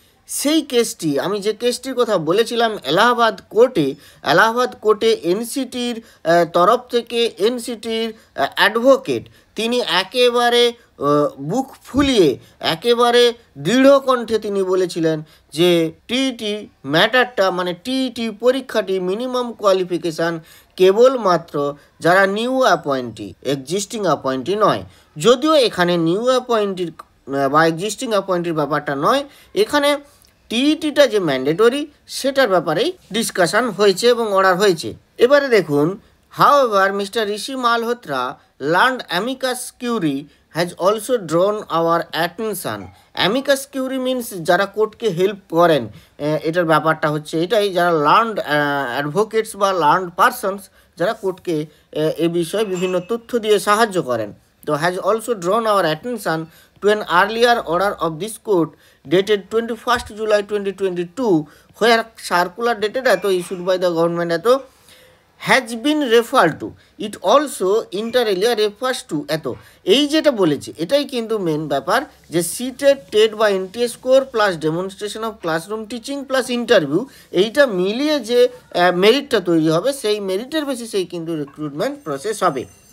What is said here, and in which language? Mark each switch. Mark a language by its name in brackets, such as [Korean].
[Bangla] সেই কেসটি, আমি যে কেসটির কথা বলেছিলাম এলাহাবাদ কোর্টে এনসিটির তরফ থেকে এনসিটির অ্যাডভোকেট তিনি একেবারে বুক ফুলিয়ে একেবারে দৃঢ় কণ্ঠে তিনি বলেছিলেন যে টিইটি ম্যাটারটা মানে টিইটি পরীক্ষাটি মিনিমাম কোয়ালিফিকেশান কেবলমাত্র যারা নিউ অ্যাপয়েন্টি, এক্সিস্টিং অ্যাপয়েন্টি নয়। যদিও এখানে নিউ অ্যাপয়েন্টির বা এক্সিস্টিং অ্যাপয়েন্টির ব্যাপারটা নয়, এখানে টিইটিটা যে ম্যান্ডেটরি সেটার ব্যাপারেই ডিসকাশন হয়েছে এবং অর্ডার হয়েছে। এবারে দেখুন, [English] however, Mr. Rishi Malhotra, learned amicus curiae, has also drawn our attention. [Bangla] Amicus curiae means যারা কোর্টকে হেল্প করেন, এটার ব্যাপারটা হচ্ছে এটাই, যারা লার্নড অ্যাডভোকেটস বা লার্নড পারসনস যারা কোর্টকে এ বিষয়ে বিভিন্ন তথ্য দিয়ে সাহায্য করেন। [English] তো has also drawn our attention to an earlier order of this court dated 21st July 2022 where circular dated issued by the government has been referred to. It also inter alia refers to [Bangla] এই যেটা বলেছি এটাই কিন্তু main ব্যাপার, যে seated TET বা NTA score plus demonstration of classroom teaching plus interview, এইটা মিলিয়ে যে মেরিটটা তৈরি হবে সেই মেরিটের বেসিসেই কিন্তু রিক্রুটমেন্ট প্রসেস হবে।